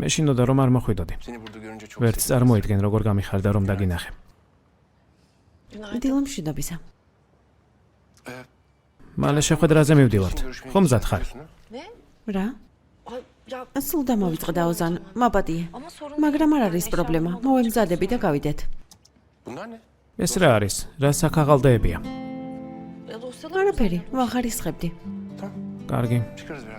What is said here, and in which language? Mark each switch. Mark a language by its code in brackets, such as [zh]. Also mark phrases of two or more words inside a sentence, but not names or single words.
[ka] მე შინოდა რომ არ მოხვიდოდი. [tr] seni burada görünce çok [ka] ვერც წარმოიდგენ როგორ გამიხარდა რომ დაგინახე. დილამშვიდობისა. მალე შეხვედრაზე მივდივართ. ხომ მზად ხარ? რა? სულ დამოვიწყდა ოზან, მაპატიე. მაგრამ არ არის პრობლემა. მოვემზადები და გავიდეთ. [tr] Bunlar ne? [ka] ეს რა არის? რა საქაღალდოებია? არაფერი, ვახარისხებდი. კარგი, [tr] Çıkarız biraz.